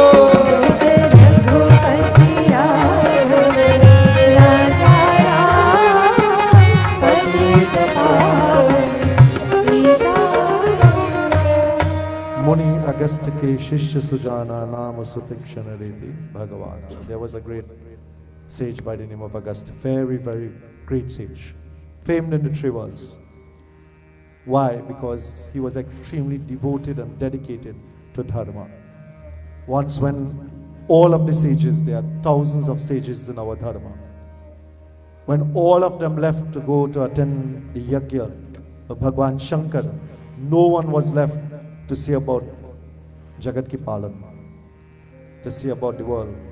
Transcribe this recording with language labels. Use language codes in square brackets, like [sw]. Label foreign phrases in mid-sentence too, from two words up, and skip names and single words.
[hi] जय रघुपति राम, राजा राम, पतित पावन सीताराम। मुनि अगस्त के शिष्य सुजाना, नाम सुतीक्षण रेति भगवान। [en] There was a great sage by the name of August, very great sage, famed in the three worlds. Why? Because he was extremely devoted and dedicated to dharma. Once when all of the sages, there are thousands of sages in our dharma, when all of them left to go to attend the yajna of Bhagwan Shankar, no one was left to see about [hi] जगत की पालन, [en] to see about the world.